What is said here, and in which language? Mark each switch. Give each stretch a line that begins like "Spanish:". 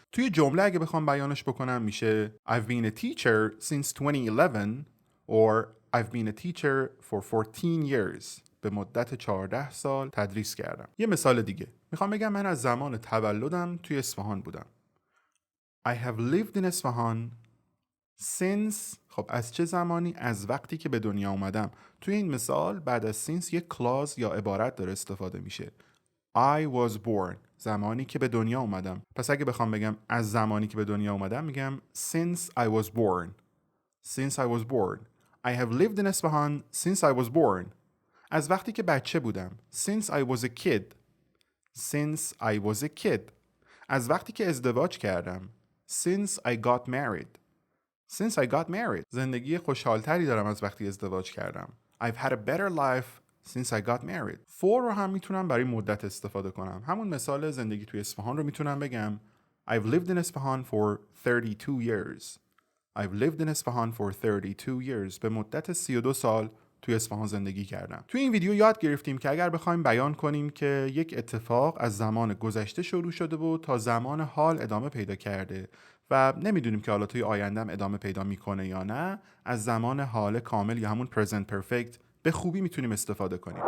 Persian: توی جمله اگه بخوام بیانش بکنم میشه
English: I've been a teacher since 2011 or I've been a teacher for 14 years.
Persian: به مدت 14 سال تدریس کردم. یه مثال دیگه. میخوام بگم من از زمان تولدم توی اصفهان بودم.
English: I have lived in Isfahan since.
Persian: خب از چه زمانی؟ از وقتی که به دنیا اومدم. توی این مثال بعد از since یک کلاز یا عبارت داره استفاده میشه.
English: I was born.
Persian: زمانی که به دنیا اومدم. پس اگه بخوام بگم از زمانی که به دنیا اومدم میگم
English: since I was born. Since I was born. I have lived in Isfahan since I was born.
Persian: از وقتی که بچه بودم.
English: Since I was a kid. Since I was a kid.
Persian: از وقتی که ازدواج کردم.
English: Since I got married. Since I got married.
Persian: زندگی خوشحالتری دارم از وقتی ازدواج کردم.
English: I've had a better life since I got married.
Persian: For رو هم میتونم برای مدت استفاده کنم. همون مثال زندگی توی اصفهان رو میتونم بگم
English: I've lived in Isfahan for 32 years. I've lived in Isfahan for 32 years.
Persian: به مدت 32 سال توی اصفهان زندگی کردم. توی این ویدیو یاد گرفتیم که اگر بخوایم بیان کنیم که یک اتفاق از زمان گذشته شروع شده و تا زمان حال ادامه پیدا کرده و نمیدونیم که حالا توی آیندهم ادامه پیدا میکنه یا نه، از زمان حال کامل یا همون
English: present perfect
Persian: به خوبی میتونیم استفاده کنیم.